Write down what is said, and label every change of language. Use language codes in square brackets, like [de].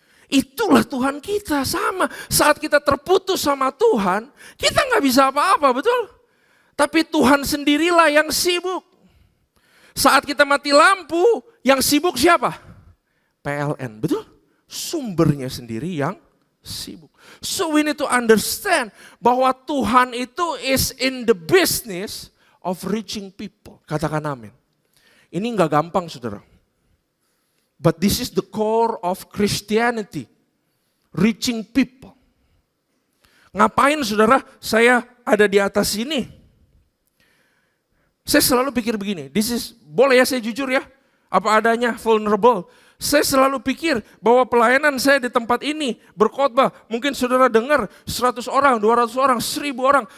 [id] Itulah Tuhan kita sama. Saat kita terputus sama Tuhan, kita gak bisa apa-apa, betul? Tapi Tuhan sendirilah yang sibuk. Saat kita mati lampu, yang sibuk siapa? PLN, betul? Sumbernya sendiri yang sibuk. [en] So we need to understand [id] bahwa Tuhan itu [en] is in the business of reaching people. [id] Katakan amin. Ini enggak gampang, saudara. [en] But this is the core of Christianity. Reaching people. [id] Ngapain saudara saya ada di atas ini? Saya selalu pikir begini, boleh ya saya jujur ya, apa adanya, vulnerable. Saya selalu pikir bahwa pelayanan saya di tempat ini berkhotbah, mungkin saudara dengar 100 orang, 200 orang, 1000 orang.